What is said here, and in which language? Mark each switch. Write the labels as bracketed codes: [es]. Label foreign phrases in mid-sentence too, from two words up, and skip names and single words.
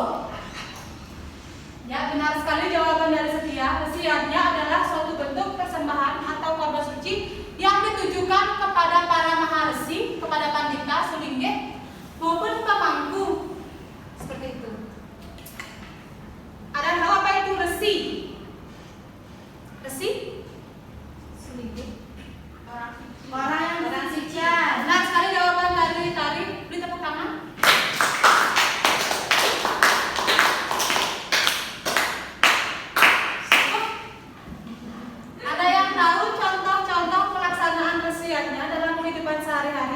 [id] Ya benar sekali jawaban dari Setia. Resiatnya adalah suatu bentuk persembahan atau korban suci yang ditujukan kepada para maharesi, kepada pandita, sulingge, maupun pemangku. Seperti itu. Ada yang tahu apa itu resi? Resi? Sulingge? Orang yang Orang suci. Benar sekali jawaban dari Tari. Beri tepuk tangan. Ada yang tahu contoh-contoh pelaksanaan resiatnya dalam kehidupan sehari-hari?